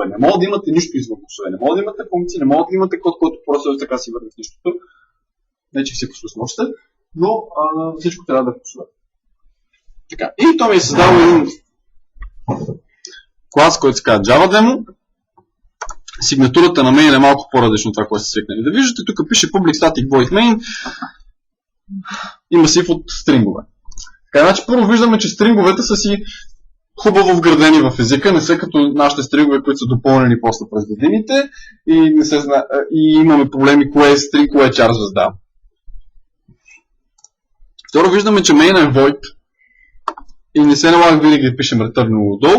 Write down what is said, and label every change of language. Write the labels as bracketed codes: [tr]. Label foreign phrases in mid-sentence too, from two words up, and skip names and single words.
[bg] Не мога да имате нищо извън класове. Не мога да имате функции, не мога да имате код, който просто така си върне в нищото. Не, че всичко можете, но всичко трябва да е в класове. Така. И то ми е създал един клас, който се казва JavaDemo. Сигнатурата на main е малко по-различно от това, което сте свикнали да виждате. Тук пише [en] public static void main [bg] и масив от стрингове. Така, значи първо виждаме, че стринговете са си хубаво вградени в езика, не са като нашите стрингове, които са допълнени после през годините и, и имаме проблеми кое е стринг, кое е чар звезда. Второ виждаме, че main е void и не се налага винаги да пишем return 0 отдолу.